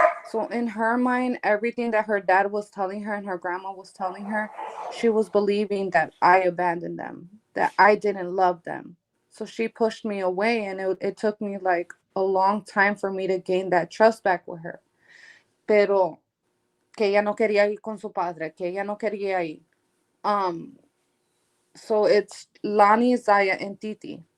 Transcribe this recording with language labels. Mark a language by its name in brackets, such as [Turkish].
[English] So in her mind, everything that her dad was telling her and her grandma was telling her, she was believing that I abandoned them, that I didn't love them. So she pushed me away, and it took me like a long time for me to gain that trust back with her. [Spanish] Pero que ella no quería ir con su padre, que ella no quería ir. [English] Um, so it's Lani, Zaya, and Titi.